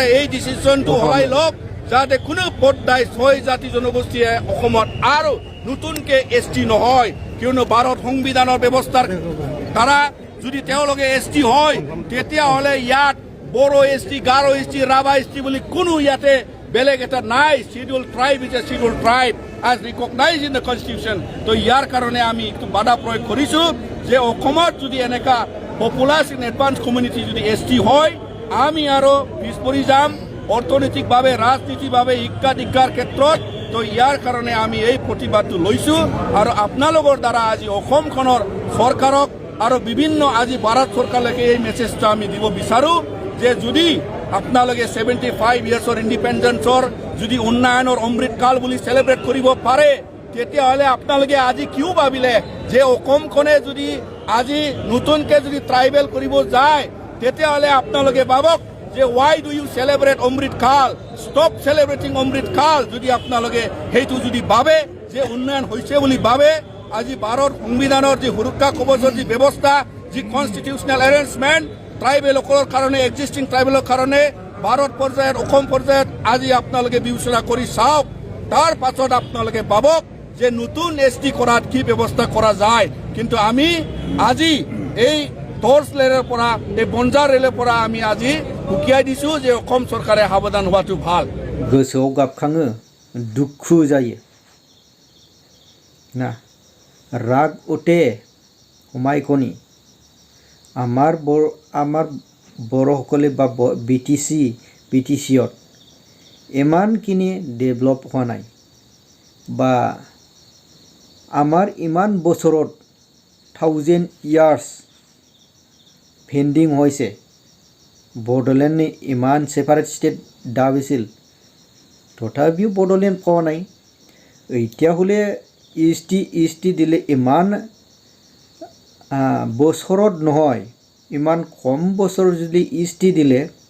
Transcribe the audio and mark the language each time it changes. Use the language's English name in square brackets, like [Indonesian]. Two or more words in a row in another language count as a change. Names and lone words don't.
[Assamese] এই ডিচিশ্যনটো সলাই লওক যাতে কোনো পৰ্যায় 6 জাতি জনগোষ্ঠীয়ে অসমত আৰু নতুনকৈ ST নহয় কিয়নো ভাৰত সংবিধানৰ ব্যৱস্থাৰ দ্বাৰা যদি তেওঁলোকে ST হয় তেতিয়াহ'লে ইয়াত বড়ো ST গাৰো ST ৰাভা ST বুলি কোনো ইয়াতে বেলেগ এটা নাই [English] schedule tribe is a schedule tribe as recognized in the constitution [Assamese] তো ইয়াৰ কাৰণে আমি একটু বাধা প্ৰয়োগ কৰিছোঁ যে অসমত যদি এনেকা [English] population advance community [Assamese] যদি ST হয় আমি আৰু পিছ পৰি যাম অৰ্থনৈতিকভাৱে ৰাজনীতিভাৱে শিক্ষা দীক্ষাৰ ক্ষেত্ৰত তো ইয়াৰ কাৰণে আমি এই প্ৰতিবাদটো লৈছোঁ আৰু আপোনালোকৰ দ্বাৰা আজি অসমখনৰ চৰকাৰক আৰু বিভিন্ন আজি ভাৰত চৰকাৰলৈকে এই মেছেজটো আমি দিব বিচাৰোঁ যে যদি আপোনালোকে 75 [English] years independence [Assamese] যদি উন্নয়নৰ অমৃতকাল বুলি চেলিব্ৰেট কৰিব পাৰে তেতিয়াহ'লে আপোনালোকে আজি কিয় ভাবিলে যে অসমখনে যদি আজি নতুনকৈ যদি ট্ৰাইবেল কৰিব যায় তেতিয়াহ'লে আপোনালোকে ভাবক যে [English] why do you celebrate [Assamese] অমৃতকাল [English] stop celebrating [Assamese] অমৃতকাল যদি আপোনালোকে সেইটো যদি ভাবে যে উন্নয়ন হৈছে বুলি ভাবে আজি ভাৰত সংবিধানৰ যি সুৰক্ষা কৱচৰ যি ব্যৱস্থা যি [English] constitutional arrangement [Assamese] ট্ৰাইবেলসকলৰ কাৰণে এক্সিষ্টিং ট্ৰাইবেলৰ কাৰণে ভাৰত পৰ্যায়ত অসম পৰ্যায়ত আজি আপোনালোকে বিবেচনা কৰি চাওক তাৰ পাছত আপোনালোকে ভাবক যে নতুন ST কৰাত কি ব্যৱস্থা কৰা যায় কিন্তু আমি আজি এই [English] torch rally [Assamese] পৰা এই বঞ্জাৰ ৰেলৰ পৰা আমি আজি উকিয়াই দিছোঁ যে অসম চৰকাৰে সাৱধান হোৱাটো ভাল [Bodo] गोसोआव गाबखाङो दुखु जायो ना राग उठे हमायकनि [Assamese] আমাৰ বড়োসকলে বা BTCত ইমানখিনি ডেভেলপ হোৱা নাই বা আমাৰ ইমান বছৰত 1000 [English] years pending [Assamese] হৈছে বড়োলেণ্ডে ইমান [English] separate state [Assamese] দাবিছিল তথাপিও বড়োলেণ্ড পোৱা নাই এতিয়া হ'লে ST দিলে ইমান বছৰত নহয় ইমান কম বছৰ যদি ST দিলে